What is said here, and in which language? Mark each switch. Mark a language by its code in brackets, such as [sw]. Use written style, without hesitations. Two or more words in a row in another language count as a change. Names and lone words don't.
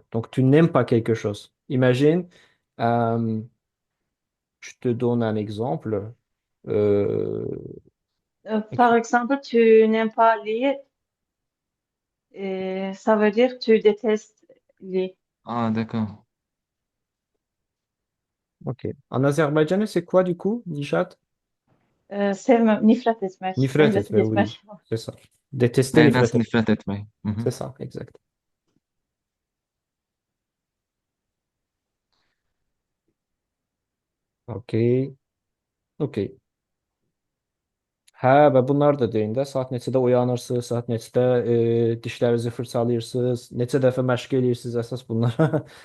[fr] Donc, tu n'aimes pas quelque chose. Imagine, euh, je te donne un exemple. Euh, Par exemple, tu n'aimes pas lire, et ça veut dire tu détestes lire. Ah, d'accord. ok. En azerbaïdjanais, c'est quoi du coup, Dilchat? [az] Nifret etmek, Nifret nefret etme, [fr] oui, [az] etmek. [fr] c'est ça. Détester, [az] Neyden nifret etme. nefret etmeyi? Mhm. [fr] C'est ça, exact. Ok, ok. [az] Hə, və bunlar da deyin də, saat neçədə uyanırsınız, saat neçədə dişlərinizi fırçalayırsınız, neçə dəfə məşq eləyirsiniz əsas bunlara.